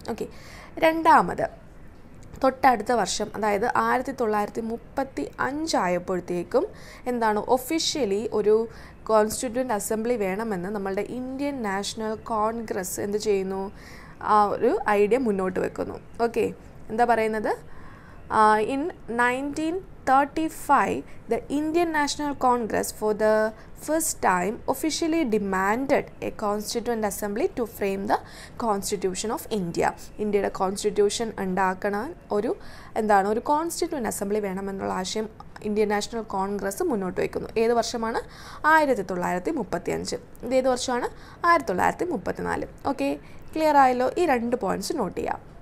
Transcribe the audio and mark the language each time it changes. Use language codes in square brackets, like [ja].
[ml] Okay, രണ്ടാമത് തൊട്ടടുത്ത വർഷം അതായത് 1935 ആയപ്പോഴത്തേക്കും എന്താണ് ഒഫീഷ്യലി ഒരു കോൺസ്റ്റിറ്റ്യൂവൻറ്റ് അസംബ്ലി വേണമെന്ന് നമ്മളുടെ ഇന്ത്യൻ നാഷണൽ കോൺഗ്രസ് എന്ത് ചെയ്യുന്നു? ആ ഒരു ഐഡിയ മുന്നോട്ട് വെക്കുന്നു. ഓക്കെ, എന്താ പറയുന്നത്? [en] In 1935, the Indian National Congress for the first time officially demanded a constituent assembly to frame the Constitution of India. [ml] ഇന്ത്യയുടെ കോൺസ്റ്റിറ്റ്യൂഷൻ ഉണ്ടാക്കണ ഒരു കോൺസ്റ്റിറ്റ്യൂവൻറ്റ് അസംബ്ലി വേണമെന്നുള്ള ആശയം ഇന്ത്യൻ നാഷണൽ കോൺഗ്രസ് മുന്നോട്ട് വയ്ക്കുന്നു. ഏത് വർഷമാണ്? 1935. ഇതേത് വർഷമാണ്? 1934. ഓക്കെ, ക്ലിയർ ആയല്ലോ? ഈ 2 പോയിൻറ്റ്സ് നോട്ട് ചെയ്യാം.